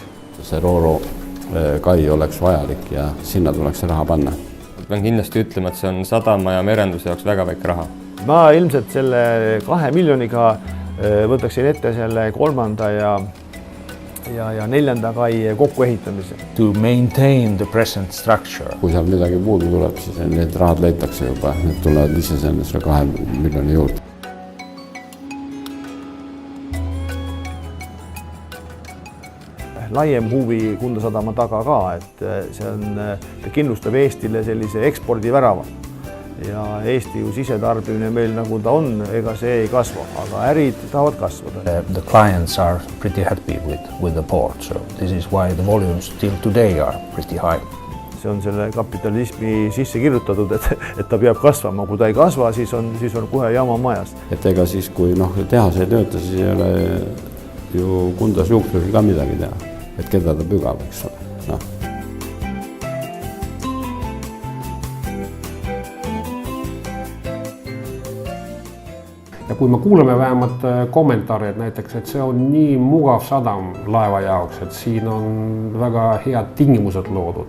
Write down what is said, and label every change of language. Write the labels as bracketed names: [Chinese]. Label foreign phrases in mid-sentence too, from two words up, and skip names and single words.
[Estonian] See Rooro kai oleks vajalik ja sinna tuleks raha panna. Pean kindlasti ütlema, et see on sadama ja merenduse jaoks väga väike raha. Ma ilmselt selle 2 miljoniga võtaksin ette selle 3. ja ja 4. kai kokkuehitamise. [English] To maintain the present structure. [Estonian] Kui seal midagi puudu tuleb, siis need rahad leitakse juba, need tulevad isesõnnes 2 miljoni juurde. Laiem huvi Kunda sadama taga ka, et ta kindlustab Eestile sellise ekspordivärava. Ja Eesti ju sisetarbimine meil nagu ta on, ega see ei kasva, aga ärid tahavad kasvada. [English] The clients are pretty happy with the port, so this is why the volumes till today are pretty high. [Estonian] See on selle kapitalismi sisse kirjutatud, et ta peab kasvama. Kui ta ei kasva, siis on kohe jama majas. Et ega siis, kui tehas ei tööta, siis ei ole ju Kundas juuksuril ka midagi teha. Et keda ta pügab, eks ole. Ja kui me kuuleme vähemalt kommentaare, et näiteks, et see on nii mugav sadam laeva jaoks, et siin on väga head tingimused loodud.